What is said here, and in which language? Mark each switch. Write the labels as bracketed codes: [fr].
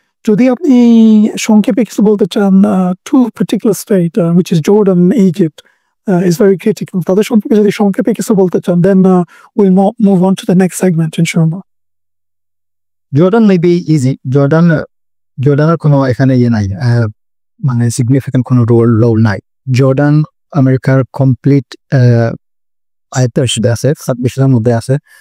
[bn] যদি আপনি সংক্ষেপে কিছু বলতে চান, [en] To particular state which is Jordan, Egypt is very critical. [bn] তাদের সম্পর্কে যদি সংক্ষেপে কিছু বলতে চান, [en] then we'll move on to the next segment, inshallah. Jordan may be easy. [bn] জর্ডানের কোনো এখানে নাই, মানে সিগনিফিকেন্ট কোনো রোল নাই। জর্ডান আমেরিকার কমপ্লিট আয়ত্তের সাথে আছে, 26-এর মধ্যে আছে।